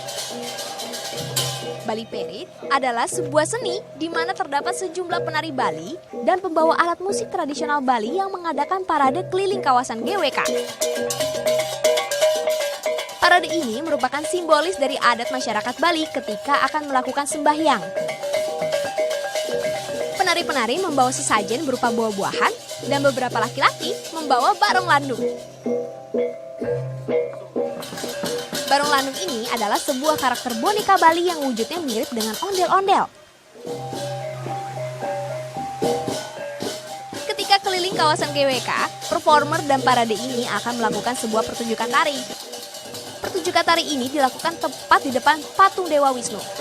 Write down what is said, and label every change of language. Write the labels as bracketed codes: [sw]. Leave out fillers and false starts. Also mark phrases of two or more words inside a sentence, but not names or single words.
[id] Bali Parade adalah sebuah seni di mana terdapat sejumlah penari Bali dan pembawa alat musik tradisional Bali yang mengadakan parade keliling kawasan GWK. Parade ini merupakan simbolis dari adat masyarakat Bali ketika akan melakukan sembahyang. Penari-penari membawa sesajen berupa buah-buahan dan beberapa laki-laki membawa barong landung. Barong landung ini adalah sebuah karakter boneka Bali yang wujudnya mirip dengan ondel-ondel. Ketika keliling kawasan GWK, performer dan parade ini akan melakukan sebuah pertunjukan tari. Pertunjukan tari ini dilakukan tepat di depan patung Dewa Wisnu.